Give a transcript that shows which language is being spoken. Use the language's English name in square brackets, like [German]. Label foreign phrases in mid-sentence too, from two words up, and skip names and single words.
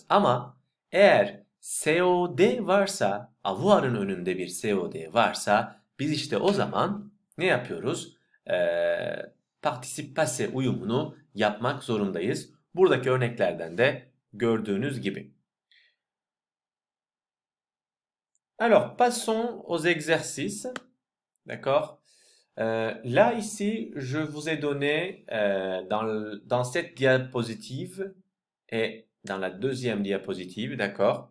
[Turkish] Ama eğer COD varsa, avoir'ın önünde bir COD varsa biz işte o zaman ne yapıyoruz? [French] Particip passe [Turkish] uyumunu yapmak zorundayız. Buradaki örneklerden de gördüğünüz gibi. [French] Alors, passons aux exercices. D'accord? Là, ici, je vous ai donné dans cette diapositive et dans la deuxième diapositive, d'accord?